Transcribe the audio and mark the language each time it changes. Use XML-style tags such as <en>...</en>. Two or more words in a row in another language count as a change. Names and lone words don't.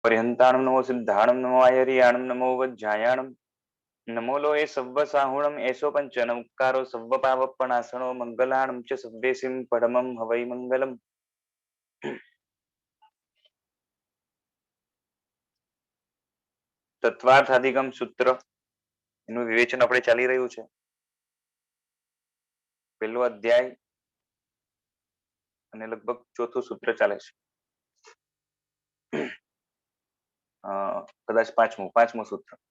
<pra>पर्यंताणं नमो सिद्धाणं नमो आयर्याणं नमो वज्जायाणं नमो लोये सव्व साहुणम् एषो पंचनमुक्कारो सव्व पावपणासनो मंगलाणं च सव्वेसिं परमं हवै मंगलम्।</pra> <gu>તત્વાર્થાધિગમ સૂત્ર એનું વિવેચન આપણે ચાલી રહ્યું છે। પહેલો અધ્યાય અને લગભગ ચોથું સૂત્ર ચાલે છે, કદાચ પાંચમું સૂત્ર।</gu>